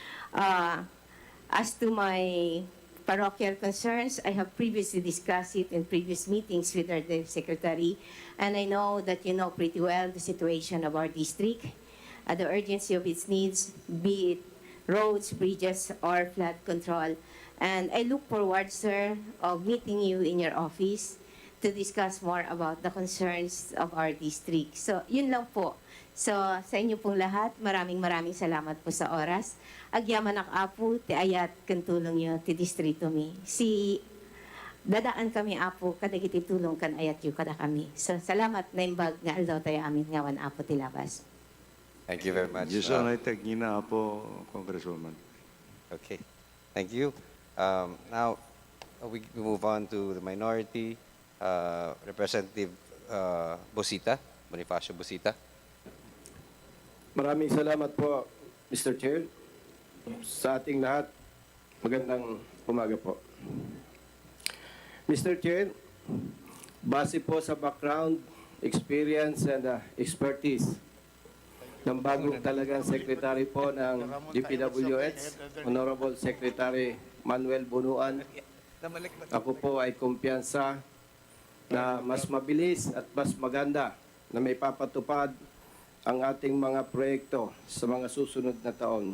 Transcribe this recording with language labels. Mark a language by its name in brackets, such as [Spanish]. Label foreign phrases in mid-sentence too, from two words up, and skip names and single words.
[English] As to my parochial concerns, I have previously discussed it in previous meetings with our secretary, and I know that you know pretty well the situation of our district, the urgency of its needs, be it roads, bridges, or flood control. And I look forward, sir, of meeting you in your office to discuss more about the concerns of our district. So, [Filipino] yun lang po. So, sa inyo pong lahat, maraming salamat po sa oras. [Iloko] Agyaman ak apo, ti ayat kantulong nyo, ti distrito mi. Si dadaan kami apo, kadagiti tulong kan ayat yu kada kami. So, salamat na imbag nga aldaw tayo amin ngawan apo ti labas. [English] Thank you very much. Yes, I take na po, Congresswoman. Okay, thank you. Now, we move on to the minority. Representative Bonifacio Busita. [Filipino] Maraming salamat po, Mr. Chair. Sa ating lahat, magandang umaga po. Mr. Chair, base po sa [English] background, experience, and expertise [Filipino] ng bagong talagang secretary po ng DPWH, Honorable Secretary Manuel Bunuan, ako po ay kumpiyansa na mas mabilis at mas maganda na may papatupad ang ating mga proyekto sa mga susunod na taon.